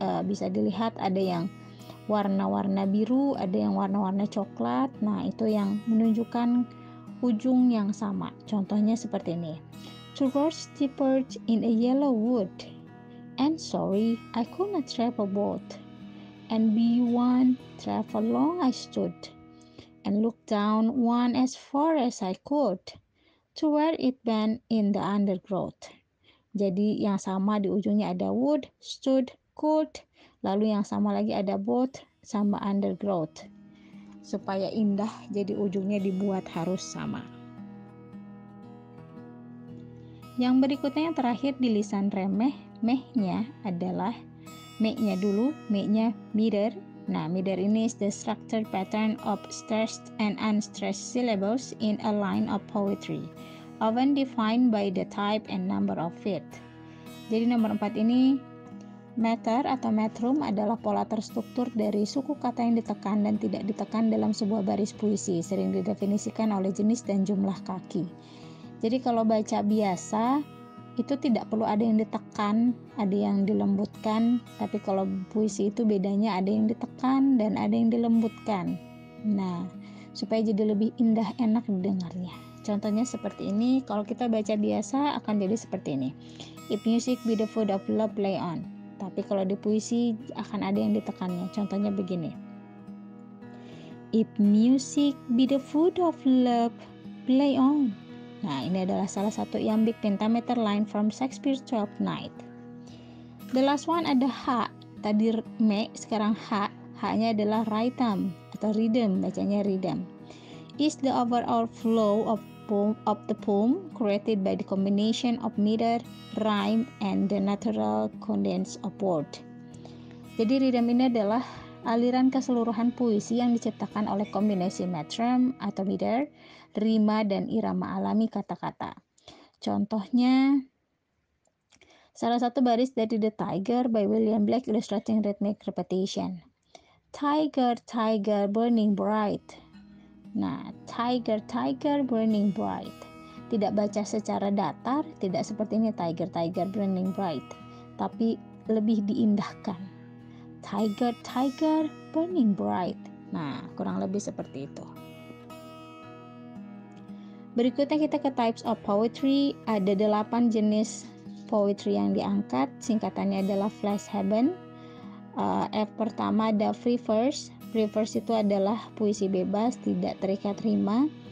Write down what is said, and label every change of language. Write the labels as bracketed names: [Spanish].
[Indonesian] Bisa dilihat ada yang warna-warna biru, ada yang warna-warna coklat. Nah, itu yang menunjukkan ujung yang sama. Contohnya seperti ini. [English] Towards the perch in a yellow wood, and sorry I could not travel both, and be one travel long I stood, and looked down one as far as I could, to where it bent in the undergrowth. [Indonesian] Jadi yang sama di ujungnya ada wood, stood, could, lalu yang sama lagi ada both sama undergrowth. Supaya indah, jadi ujungnya dibuat harus sama. Yang berikutnya yang terakhir di lisan remeh, mehnya adalah me-nya dulu, me-nya meter. Nah, meter ini [English] is the structure pattern of stressed and unstressed syllables in a line of poetry, often defined by the type and number of feet. [Indonesian] Jadi nomor 4 ini, meter atau metrum adalah pola terstruktur dari suku kata yang ditekan dan tidak ditekan dalam sebuah baris puisi, sering didefinisikan oleh jenis dan jumlah kaki. Jadi kalau baca biasa itu tidak perlu ada yang ditekan, ada yang dilembutkan, tapi kalau puisi itu bedanya ada yang ditekan dan ada yang dilembutkan. Nah, supaya jadi lebih indah enak didengarnya. Contohnya seperti ini, kalau kita baca biasa akan jadi seperti ini. [English] If music be the food of love, play on. [Indonesian] Tapi kalau di puisi akan ada yang ditekannya. Contohnya begini. [English] If music be the food of love, play on. [Indonesian] Nah, ini adalah salah satu [English] iambic pentameter line from Shakespeare's Twelfth Night. The last one [Indonesian] ada H. Tadi me, sekarang H. H-nya adalah rhythm atau rhythm, bacanya rhythm. [English] Is the overall flow of the poem created by the combination of meter, rhyme, and the natural cadence of word. [Indonesian] Jadi rhythm ini adalah aliran keseluruhan puisi yang diciptakan oleh kombinasi metrum atau meter, rima, dan irama alami kata-kata. Contohnya, salah satu baris dari [English] The Tiger by William Blake illustrating rhythmic repetition. Tiger, tiger, burning bright. [Indonesian] Nah, [English] tiger, tiger, burning bright. [Indonesian] Tidak baca secara datar, tidak seperti ini [English] tiger, tiger, burning bright. [Indonesian] Tapi lebih diindahkan. [English] Tiger, tiger, burning bright. [Indonesian] Nah, kurang lebih seperti itu. Berikutnya kita ke types of poetry. Ada 8 jenis poetry yang diangkat. Singkatannya adalah Flash Heaven. F pertama ada free verse. Free verse itu adalah puisi bebas, tidak terikat rima.